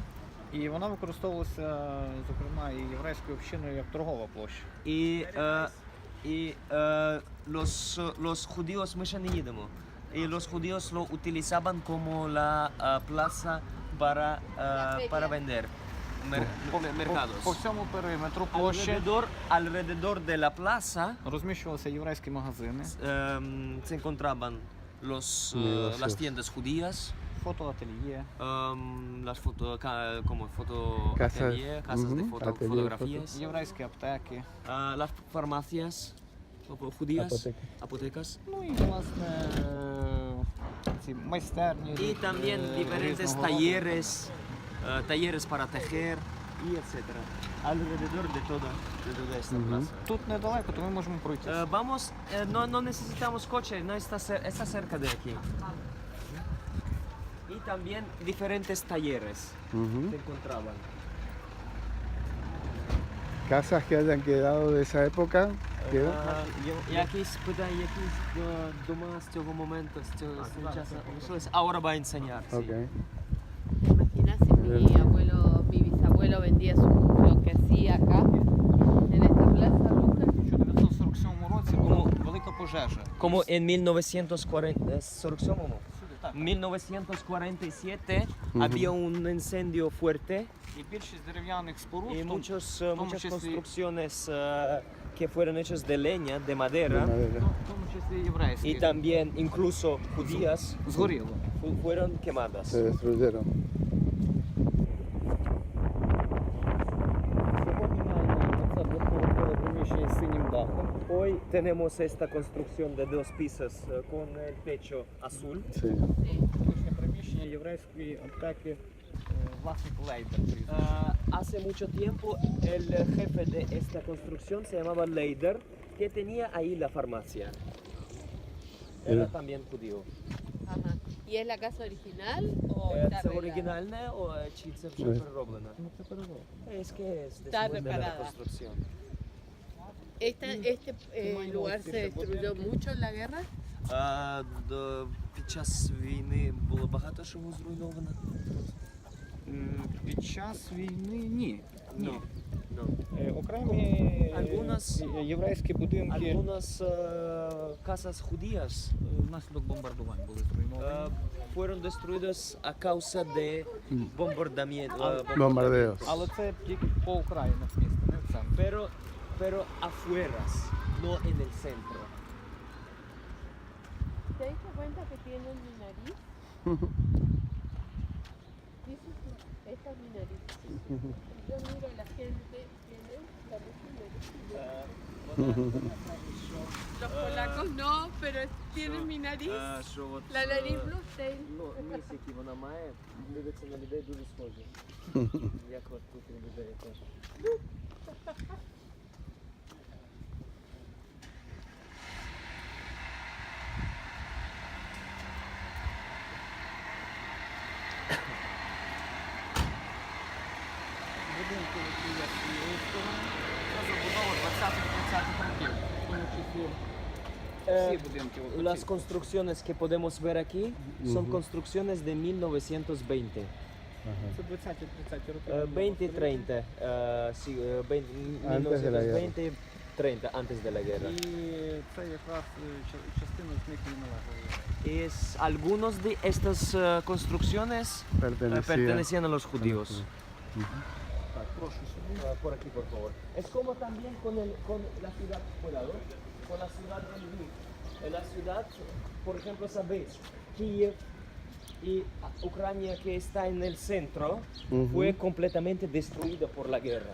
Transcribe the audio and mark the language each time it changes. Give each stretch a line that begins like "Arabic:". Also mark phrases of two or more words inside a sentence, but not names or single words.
Ukrainian: І вона використовувалася, зокрема, і єврейською общиною як торгова площа.
Spanish: y los judíos,
Ukrainian: мы ще не їдемо,
Spanish: y los judíos lo utilizaban como la plaza para vender mercados.
Ukrainian: По всьому периметру площі
Spanish: Alrededor de la plaza
Ukrainian: розміщувалися єврейські магазини,
Spanish: se encontraban Negocios. las tiendas judías,
Ukrainian: фотоательє,
Spanish: las como Casas, fotoatelier, casas de atelier, fotografías,
Ukrainian: єврейські аптеки.
Spanish: las farmacias judías, Apoteca. apotecas,
Ukrainian: Ну і, власне, ці майстерні.
Spanish: y también diferentes
Ukrainian: різного роду.
Spanish: talleres para tejer y etcétera. Alrededor de toda esta plaza.
Ukrainian: Тут недалеко, то ми можемо пройти.
Spanish: Vamos, no necesitamos coche, no está cerca de aquí. Y también diferentes talleres Ujú. se encontraban. Casas que hayan quedado de esa época. que-
Ukrainian: Якісь дома з цього моменту, з цього часу лишились.
Spanish: Ahora va a enseñar. sí. Ok. ¿Te imaginas si mi bisabuelo vendía lo que hacía acá, en esta plaza, Lucas?
Ukrainian: У 1947 році була велика пожежа.
Spanish: Como en 1947.
Ukrainian: Так,
Spanish: 1947 había un incendio fuerte
Ukrainian: І більшість дерев'яних споруд,
Spanish: y
Ukrainian: в тому
Spanish: muchas
Ukrainian: числі-
Spanish: construcciones que fueron hechas de leña, de De madera, madera.
Ukrainian: в тому числі єврейські,
Spanish: y también incluso judías згоріло. fueron quemadas. Se destruyeron.
Ukrainian: Сьогодні маємо це двохповерхове приміщення з синім дахом.
Spanish: Hoy tenemos esta construcción de dos pisos con el techo azul. Sí.
Ukrainian: Колишнє приміщення єврейської аптеки, власник Лейдер.
Spanish: Hace mucho tiempo el jefe de esta construcción se llamaba Leider, que tenía ahí la farmacia. Era también judío. Ajá. ¿Y es la casa original o
Ukrainian: Це
Spanish: está arreglada?
Ukrainian: оригінальне чи це вже Ні. перероблено?
Spanish: Es que es Está después de la reparada. reconstrucción. Este lugar se destruyó mucho en la guerra.
Ukrainian: Під час війни було багато чого зруйновано. Під час війни ні. Ні.
Spanish: No.
Ukrainian: Окремі
Spanish: Algunas-
Ukrainian: єврейські будинки
Spanish: Algunas casas judías
Ukrainian: внаслідок бомбардувань були зруйновані.
Spanish: fueron destruidas a causa de bombardamientos. Bombardeos. Але це тільки по окраїнах міста, не в центрі. Pero afueras, no en el centro. ¿Te diste cuenta que tienen mi nariz? Dices, esta es mi nariz. Yo miro a la gente, tienen la nariz. Los polacos no, pero tienen mi nariz. La nariz Bluestein.
Ukrainian: Ніс, який вона має, дивиться на людей дуже схожі. Як от тут у людей теж. Будинки, які є з цієї сторони, це забудова 20-30-х років. В тому числі всі будинки. оці.
Spanish: Las construcciones que podemos ver aquí son construcciones de 1920.
Ukrainian: Це 20-30 роки. 20-30.
Spanish: Sí, Antes de la guerra. 1920-30, antes de la guerra.
Ukrainian: І це якраз частина з них і належала.
Spanish: Es, algunos de estas construcciones pertenecían a los judíos.
Ukrainian: Так, прошу сюди.
Spanish: Por aquí, por favor. Es como también con la ciudad, cuidado, con la ciudad de Lviv. En la ciudad, por ejemplo, sabéis, Kiev y Ucrania, que está en el centro, fue completamente destruida por la guerra.